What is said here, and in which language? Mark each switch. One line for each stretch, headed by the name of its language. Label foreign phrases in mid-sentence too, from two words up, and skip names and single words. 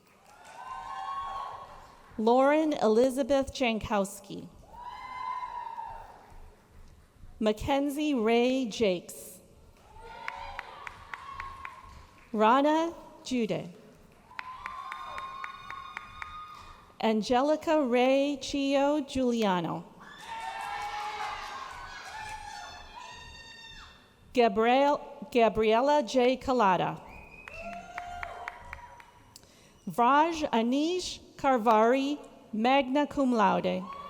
English: Lauren Elizabeth Jankowski. Mackenzie Ray Jakes. Rana Jude. Angelica Ray Chio Giuliano. Gabriella J. Kalada. Vraj Anish Karvari,
Latin: magna cum laude.